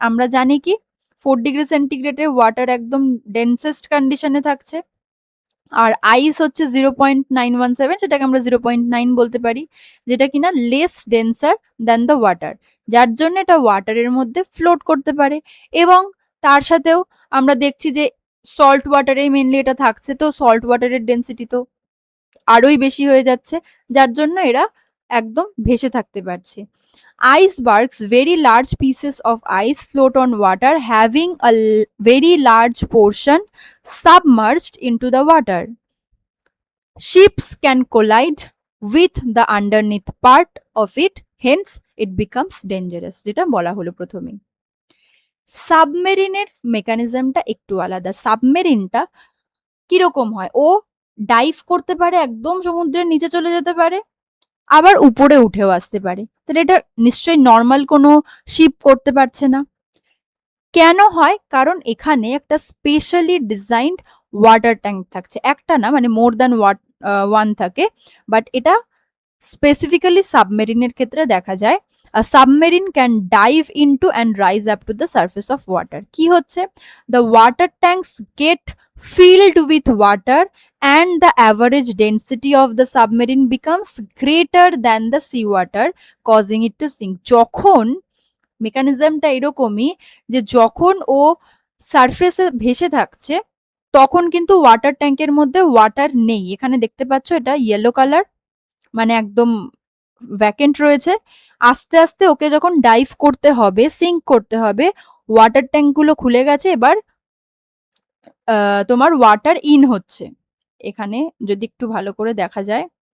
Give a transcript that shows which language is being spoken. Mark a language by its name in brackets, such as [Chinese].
[Bangla] আমরা জানি কি 4 ডিগ্রি সেন্টিগ্রেডের ওয়াটার একদম ডেন্সেস্ট কন্ডিশনে থাকছে, আর আইস হচ্ছে 0.917, সেটাকে আমরা 0.9 বলতে পারি, যেটা কিনা [English] less denser than the water, [Bangla] যার জন্য এটা ওয়াটারের মধ্যে ফ্লোট করতে পারে। এবং তার সাথেও আমরা দেখছি যে সল্ট ওয়াটারেই মেনলি এটা থাকছে, তো সল্ট ওয়াটারের ডেন্সিটি তো আরোই বেশি হয়ে যাচ্ছে, যার জন্য এরা একদম ভেসে থাকতে পারছে। [English] Icebergs, very large pieces of ice, float on water, having a very large portion submerged into the water. Ships can collide with the underneath part of it, hence it becomes dangerous, [Bangla] যেটা বলা হলো প্রথমেই। সাবমেরিনের মেকানিজমটা একটু আলাদা। সাবমেরিনটা কিরকম হয়, ও dive করতে পারে, একদম সমুদ্রের নিচে চলে যেতে পারে, আবার উপরে উঠেও আসতে পারে। তাহলে এটা নিশ্চয়ই নর্মাল কোনো শিপ করতে পারছে না। কেন হয়? কারণ এখানে একটা স্পেশালি ডিজাইনড ওয়াটার ট্যাঙ্ক থাকছে, একটা না, মানে মোর দ্যান ওয়ান থাকে, বাট এটা স্পেসিফিক্যালি সাবমেরিনের ক্ষেত্রে দেখা যায়। [English] Submarine can dive into and rise up to the surface of water. [Bangla] কি হচ্ছে, [English] The water tanks get filled with water and the average density of the submarine becomes greater than the sea water, causing it to sink. [Bangla] যখন মেকানিজমটা এরকমই, যে যখন ও সারফেসে ভেসে থাকছে তখন কিন্তু ওয়াটার ট্যাঙ্কের মধ্যে ওয়াটার নেই। এখানে দেখতে পাচ্ছ এটা ইয়েলো কালার, মানে একদম ভ্যাকেন্ট রয়েছে। আস্তে আস্তে ওকে যখন ডাইভ করতে হবে, সিঙ্ক করতে হবে, ওয়াটার ট্যাঙ্ক গুলো খুলে গেছে, এবার তোমার ওয়াটার ইন হচ্ছে। এখানে যদি একটু ভালো করে দেখা যায়,